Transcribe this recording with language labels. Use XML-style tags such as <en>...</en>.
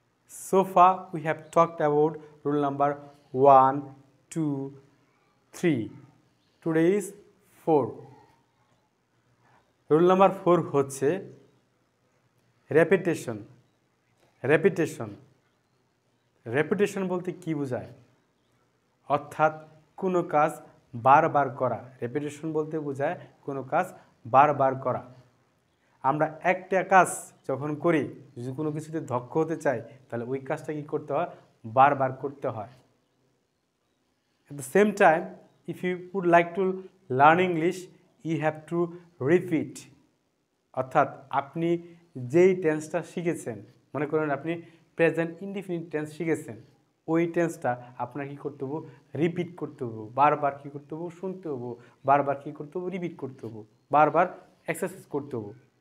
<en>So far we have talked about rule number 1, 2, 3. Today is 4. Rule number 4 হচ্ছে repetition. Repetition.</en> <bn>Repetition বলতে কি বোঝায়? অর্থাৎ কোনো কাজ বারবার করা। রেপিটেশন বলতে বোঝায় কোনো কাজ বারবার করা। আমরা একটা কাজ যখন করি, যদি কোনো কিছুতে দক্ষ হতে চাই, তাহলে ওই কাজটা কি করতে হয়? বারবার করতে হয়।</bn> <en>At the same time, if you would like to learn English, you have to repeat.</en> <bn>অর্থাৎ আপনি যেই টেন্সটা শিখেছেন, মনে করেন আপনি প্রেজেন্ট ইনডিফিনিট টেন্স শিখেছেন, ওই টেন্সটা আপনার কী করতে হবে? রিপিট করতে হবে। বারবার কী করতে হবে? শুনতে হবে। বারবার কী করতে হবে? রিপিট করতে হবে। বারবার এক্সারসাইজ করতে হবে।</bn>